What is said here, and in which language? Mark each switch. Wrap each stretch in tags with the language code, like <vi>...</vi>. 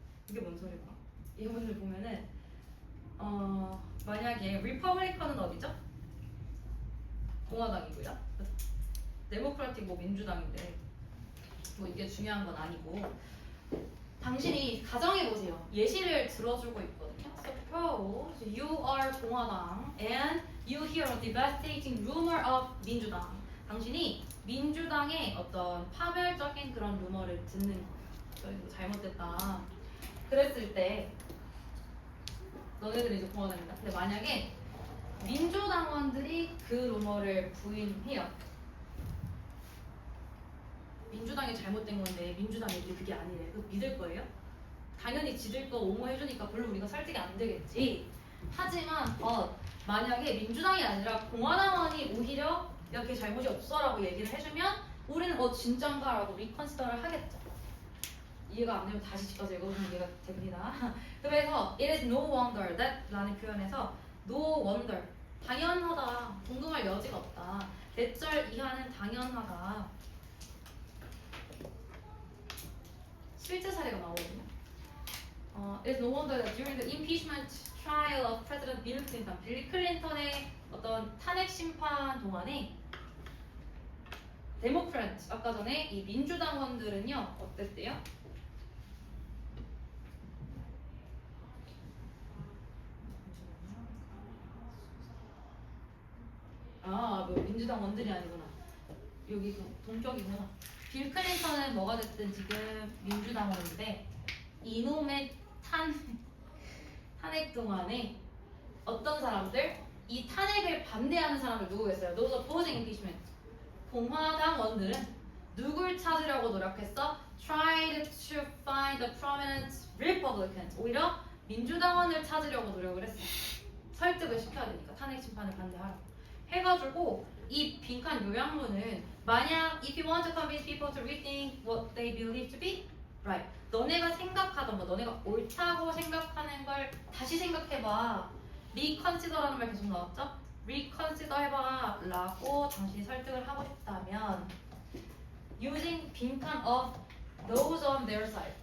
<ko>이게 뭔 소리일까? 이 부분을 보면은 만약에 리퍼블리컨은 어디죠? 공화당이고요. 데모크라틱 뭐 민주당인데 뭐 이게 중요한 건 아니고 당신이 가정해 보세요. 예시를 들어주고 있거든요.</ko> <en>Suppose you are 공화당 and you hear a devastating rumor of 민주당.</en> <ko>당신이 민주당의 어떤 파멸적인 그런 루머를 듣는 거예요. 이거 잘못됐다. 그랬을 때 너네들은 이제 공화당이다. 근데 만약에 민주당원들이 그 루머를 부인해요. 민주당이 잘못된 건데 민주당 애들이 그게 아니래. 그거 믿을 거예요? 당연히 지들 거 옹호해주니까 별로 우리가 설득이 안 되겠지. 하지만 만약에 민주당이 아니라 공화당원이 오히려 야 걔 잘못이 없어라고 얘기를 해주면 우리는 진짠가 라고 리컨시더를 하겠죠. 이해가 안 되면 다시 집어서 읽어보면 이해가 됩니다. 그래서</ko> <en>it is no wonder that</en> <ko>라는 표현에서 no wonder 당연하다. 궁금할 여지가 없다. 대절 이하는 당연하다. 실제 사례가 나오거든요.</ko> <en>It is no wonder that during the impeachment trial of President Bill Clinton,</en> <ko>빌리 클린턴의 어떤 탄핵 심판 동안에 데모크래트 아까 전에 이 민주당원들은요 어땠대요? 뭐 민주당원들이 아니구나. 여기 동격이구나. 빌 클린턴은 뭐가 됐든 지금 민주당원인데 이놈의 탄핵 동안에 어떤 사람들 이 탄핵을 반대하는 사람들 누구겠어요?</ko> <en>Those opposing impeachment.</en> <ko>공화당원들은 누굴 찾으려고 노력했어?</ko> <en>Tried to find the prominent Republicans.</en> <ko>오히려 민주당원을 찾으려고 노력을 했어. 설득을 시켜야 되니까 탄핵 심판을 반대하라고. 해가지고 이 빈칸 요약문은 만약</ko> <en>if you want to convince people to rethink what they believe to be right.</en> <ko>너네가 생각하던 거, 너네가 옳다고 생각하는 걸 다시 생각해봐. reconsider라는 말 계속 나왔죠? reconsider 해봐 라고 당신이 설득을 하고 싶다면 using 빈칸</ko> <en>of those on their side.</en>